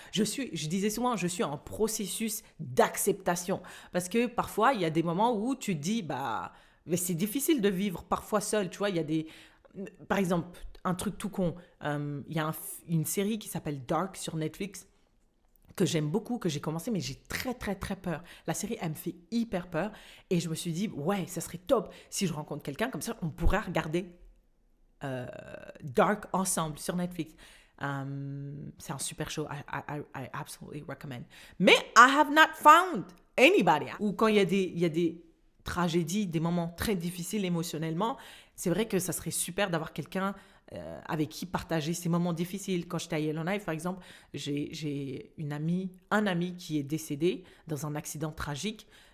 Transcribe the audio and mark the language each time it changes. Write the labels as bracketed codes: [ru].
[fr] Je disais souvent, je suis en processus d'acceptation, parce que parfois, il y a des moments où tu te dis, bah, mais c'est difficile de vivre parfois seul, tu vois, il y a par exemple, un truc tout con, il y a une série qui s'appelle Dark sur Netflix, que j'aime beaucoup, que j'ai commencé, mais j'ai très, très, très peur. La série, elle me fait hyper peur. Et je me suis dit, ouais, ça serait top si je rencontre quelqu'un. Comme ça, on pourrait regarder Dark ensemble sur Netflix. C'est un super show. [en] I absolutely recommend. [fr] Mais [en] I have not found anybody. [fr] Ou quand il y a des tragédies, des moments très difficiles émotionnellement, c'est vrai que ça serait super d'avoir quelqu'un avec qui partager ces moments difficiles. Quand j'étais à Yellowknife, par exemple, j'ai un ami qui est décédé dans un accident tragique.